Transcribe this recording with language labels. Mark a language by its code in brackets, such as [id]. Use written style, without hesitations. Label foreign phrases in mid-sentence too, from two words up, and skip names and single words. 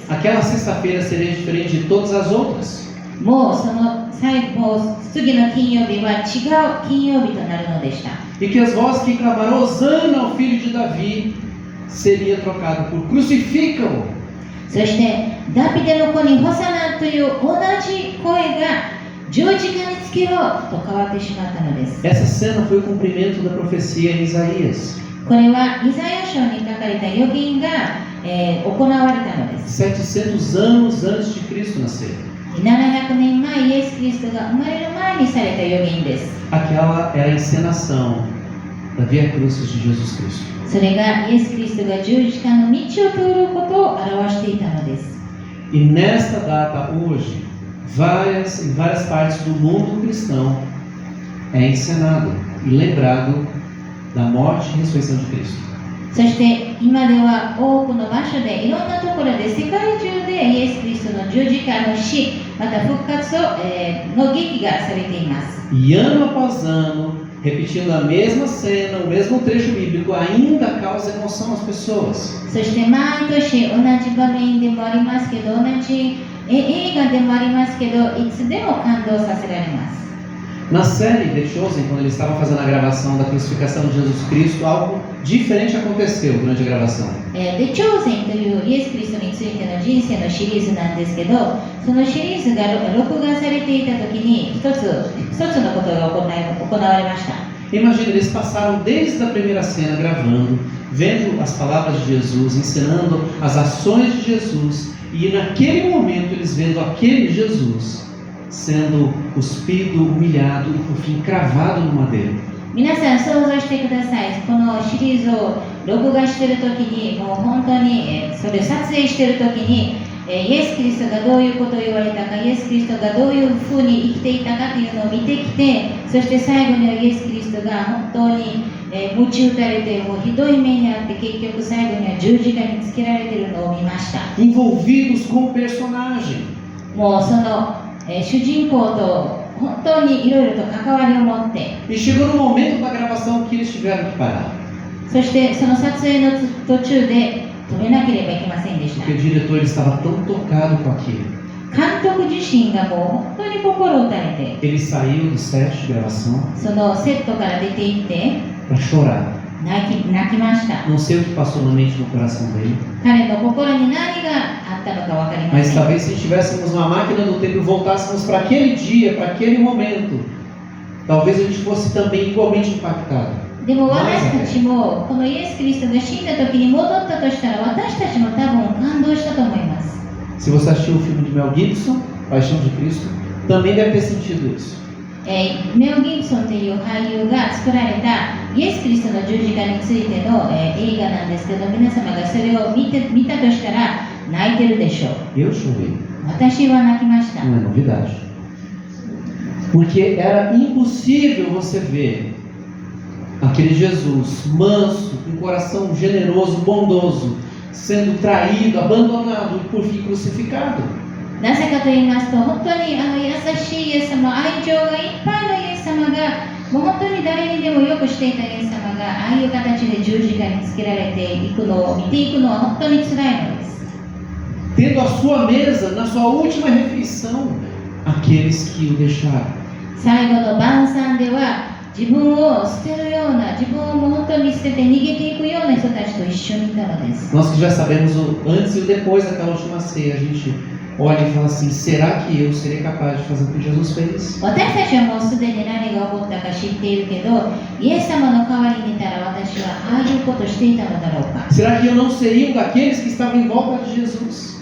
[pt] Aquela sexta-feira seria diferente de todas as outras. [ja] もうその次の金曜日は違う金曜日となるのでした。 [pt] E que as vozes que clamaram Hosana ao filho de Davi seria trocado por crucificam-o. [ja] そしてダビデの子にホサナという同じ声が十字架につけろと変わってしまったのです。 [pt] Essa cena foi o cumprimento da profecia em Isaías. [ja] これはイザヤ書に書かれた預言が、行われたのです。 [pt] 700 anos antes de Cristo nascer. [ja] 700 年前、イエス・キリストが生まれる前にされた預言です。 [pt] Aquela era a encenação da Via Crucis de Jesus Cristo. [ja] それがイエス・キリストが十字架の道を通ることを表していたのです。 [pt] E nesta data, hoje, em várias partes do mundo cristão, é encenado e lembrado da morte e ressurreição de Cristo. [ja] そして今では多くの場所でいろんなところで世界中でイエス・キリストの十字架の死、また復活を、の劇がされています。 [pt] E ano após ano, repetindo a mesma cena, o mesmo trecho bíblico, ainda causa emoção às pessoas. [ja] そして毎年同じ場面でもありますけど、同じ映画でもありますけど、いつでも感動させられます。 [pt] Na série The Chosen, quando eles estavam fazendo a gravação da crucificação de Jesus Cristo, algo diferente aconteceu durante a gravação. [ja] The Chosen というイエス・キリストについての人生のシリーズなんですけど、そのシリーズが録画されていた時に一つのことが行われました。 [pt] Imagina, eles passaram desde a primeira cena gravando, vendo as palavras de Jesus, ensinando as ações de Jesus, e naquele momento eles vendo aquele Jesus sendo cuspido, humilhado e por fim cravado no madeiro. [ja] 皆さん想像してください。このシリーズを録画している時に、もう本当に、それを撮影している時に、 イエス・キリストがどういうことを言われたか、イエス・キリストがどういうふうに生きていたかというのを見てきて、そして最後にはイエス・キリストが本当に鞭打たれて、もうひどい目にあって、結局最後には十字架につけられているのを見ました。 [pt] envolvidos com o personagem. [ja] もうその、主人公と本当にいろいろと関わりを持って、 [pt] E chegou no momento da gravação que eles tiveram que parar. [ja] そしてその撮影の途中で止めなければいけませんでした。 [pt] Porque o diretor estava tão tocado com aquilo. [ja] 監督自身がもう本当に心を打たれて、 [pt] Ele saiu do set de gravação [ja] そのセットから出て行って [pt] para chorar. [ja] 泣きました。 [pt] Não sei o que passou na mente e no coração dele. [ja] 彼の心に何があったのか分かりま [pt] Mas [ja] せん。 [pt] talvez se tivéssemos uma máquina do tempo e voltássemos para aquele dia, para aquele momento, talvez a gente fosse também igualmente impactado. [ja] でも私たちもこのイエス・キリストが死んだ時に戻ったとしたら、私たちも多分感動したと思います。 [pt] Se você assistiu o filme de Mel Gibson, Paixão de Cristo, também deve ter sentido isso. [ja] メル・ギブソンという俳優が作られたイエス・キリストの十字架についての、映画なんですけど、皆様がそれを見たとしたら泣いてるでしょう。 [pt] Eu chorei. [ja] 私は泣きました。 [pt] Não é novidade. Porque era impossível você ver aquele Jesus manso, com coração generoso, bondoso, sendo traído, abandonado e por fim crucificado. [ja] なぜかと言いますと、本当に優しいイエス様、愛情がいっぱいのイエス様が、もう本当に誰にでもよくしていたイエス様が、ああいう形で十字架につけられていくのを見ていくのは本当につらいのです。 [pt] Tendo a sua mesa, na sua última refeição, aqueles que o deixaram. [ja] 最後の晩餐では、自分を捨てるような、自分をもう本当に捨てて逃げていくような人たちと一緒にいたのです。 [pt] Nós que já sabemos o antes e o depois daquela última ceia, a gente olha e fala assim: será que eu serei capaz de fazer o que Jesus fez? [ja] 私たちはもうすでに何が起こったか知っているけど、イエス様の代わりにいたら私はああいうことしていたのだろうか。 [pt] Será que eu não seria um daqueles que estavam em volta de Jesus?